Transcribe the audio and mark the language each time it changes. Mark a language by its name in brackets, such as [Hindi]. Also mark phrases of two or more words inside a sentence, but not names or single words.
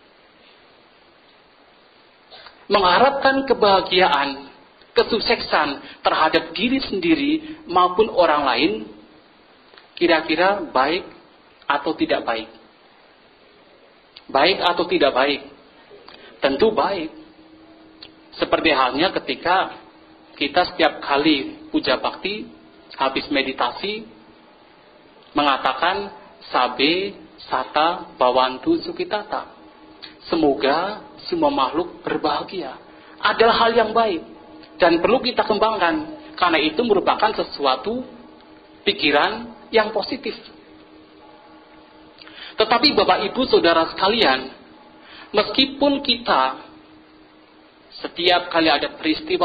[Indonesian] Mengharapkan kebahagiaan, kesuksesan terhadap diri sendiri maupun orang lain, kira-kira baik atau tidak baik? Baik atau tidak baik? Tentu baik. Seperti halnya ketika kita setiap kali puja bakti, habis meditasi, mengatakan [Pali] sabe sata bawantu sukitata. [Indonesian] Semoga semua makhluk berbahagia. Adalah hal yang baik dan perlu kita kembangkan, karena itu merupakan sesuatu pikiran yang positif. Tetapi Bapak Ibu Saudara sekalian, meskipun kita setiap kali ada peristiwa